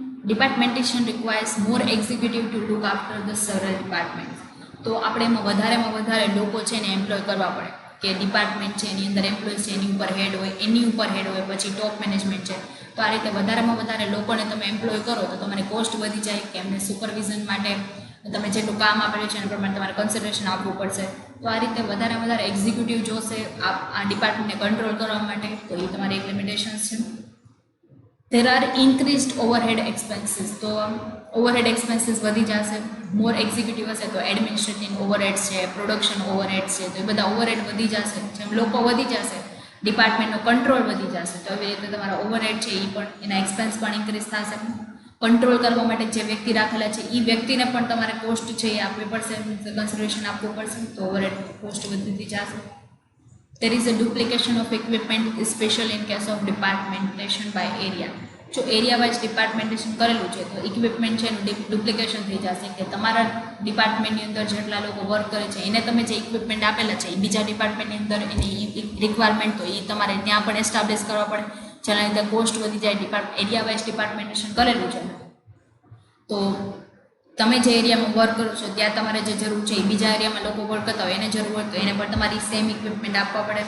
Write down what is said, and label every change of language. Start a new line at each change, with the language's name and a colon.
English: Departmentation requires more executive to look after the several departments.
Gujarati: તો આપણે એમાં વધારે લોકો છે ને એમ્પ્લોય કરવા પડે કે ડિપાર્ટમેન્ટ છે એની અંદર એમ્પ્લોય છે એની ઉપર હેડ હોય, પછી ટોપ મેનેજમેન્ટ છે. તો આ રીતે વધારે લોકોને તમે એમ્પ્લોય કરો તો તમારી કોસ્ટ વધી જાય કે એમને સુપરવિઝન માટે તમે જેટલું કામ આપેલું છે એના પ્રમાણે તમારે કન્સિડરેશન આપવું પડશે. તો આ રીતે વધારે એક્ઝિક્યુટિવ જોશે આ ડિપાર્ટમેન્ટને કંટ્રોલ કરવા માટે. તો એ તમારી એક લિમિટેશન્સ છે.
English: There are increased overhead expenses.
Gujarati: તો ઓવરહેડ એક્સપેન્સીસ વધી જશે. મોર એક્ઝિક્યુટિવ હશે તો એડમિનિસ્ટ્રેટિવ ઓવરહેડ્સ છે, પ્રોડક્શન ઓવરહેડ્સ છે, તો એ બધા ઓવરહેડ વધી જશે. જેમ લોકો વધી જશે ડિપાર્ટમેન્ટનો કંટ્રોલ વધી જશે, તો એવી રીતે તમારા ઓવરહેડ છે એ પણ એના એક્સપેન્સ પણ ઇન્ક્રીઝ થશે. કંટ્રોલ કરવા માટે જે વ્યક્તિ રાખેલા છે એ વ્યક્તિને પણ તમારે કોસ્ટ છે એ આપવી પડશે, કન્સિડરેશન આપવું પડશે. તો ઓવરહેડ કોસ્ટ વધી જશે.
English: There is a duplication of equipment, especially in case of departmentation by area.
Gujarati: જો એરિયા વાઇઝ ડિપાર્ટમેન્ટેશન કરેલું છે તો ઇક્વિપમેન્ટ છે એનું ડુપ્લિકેશન થઈ જશે કે તમારા ડિપાર્ટમેન્ટની અંદર જેટલા લોકો વર્ક કરે છે એને તમે જે ઇક્વિપમેન્ટ આપેલા છે એ બીજા ડિપાર્ટમેન્ટની અંદર એની રિક્વાયરમેન્ટ તો એ તમારે ત્યાં પણ એસ્ટાબ્લિશ કરવા પડે, જેના લીધે કોસ્ટ વધી જાય. એરિયા વાઇઝ ડિપાર્ટમેન્ટેશન કરેલું છે તો તમે જે એરિયામાં વર્ક કરો છો ત્યાં તમારે જે જરૂર છે એ બીજા એરિયામાં લોકો વર્ક કરતા હોય એને જરૂર હોય તો એને પણ તમારી સેમ ઇક્વિપમેન્ટ આપવા પડે.